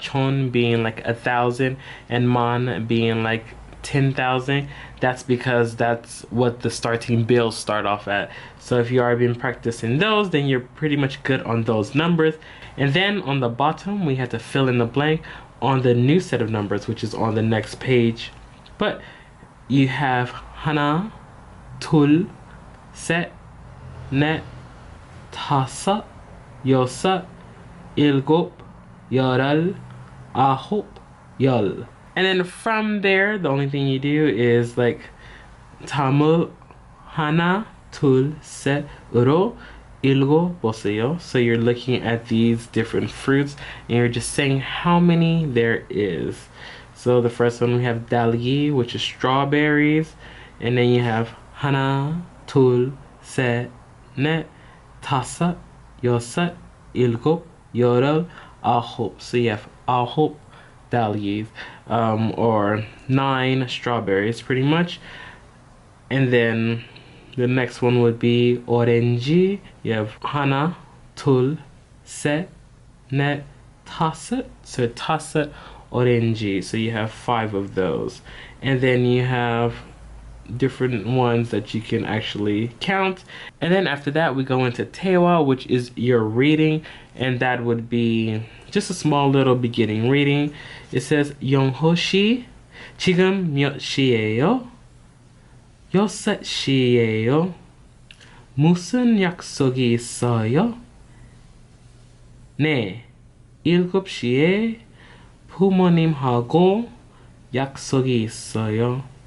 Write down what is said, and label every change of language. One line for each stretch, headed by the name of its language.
English: Chon being like 1,000 and man being like 10,000. That's because that's what the starting bills start off at. So if you already been practicing those, then you're pretty much good on those numbers. And then on the bottom, we had to fill in the blank on the new set of numbers, which is on the next page. But you have
Korean: 하나, 둘, 셋, 넷, 다섯, 여섯, 일곱, 여덟, 아홉, 열.
English: And then from there, the only thing you do is like
Korean: 다음을 하나, 둘, 셋으로 읽어보세요.
English: So you're looking at these different fruits and you're just saying how many there is. So the first one we have 달기, which is strawberries, and then you have
Korean: 하나, 둘, 셋, 넷, 다섯, 여섯, 일곱, 여덟, 아홉.
English: So you have 아홉 달기s, or 9 strawberries pretty much. And then the next one would be 오렌지. You have
Korean: 하나, 둘, 셋, 넷, 다섯.
English: So
Korean: 다섯 오렌지.
English: So you have 5 of those. And then you have different ones that you can actually count. And then after that we go into 태화, which is your reading, and that would be just a small little beginning reading. It says
Korean: 영호 씨 지금 몇 시예요? 6시예요. 무슨 약속이 있어요? 네, 7시에 부모님하고 약속이 있어요.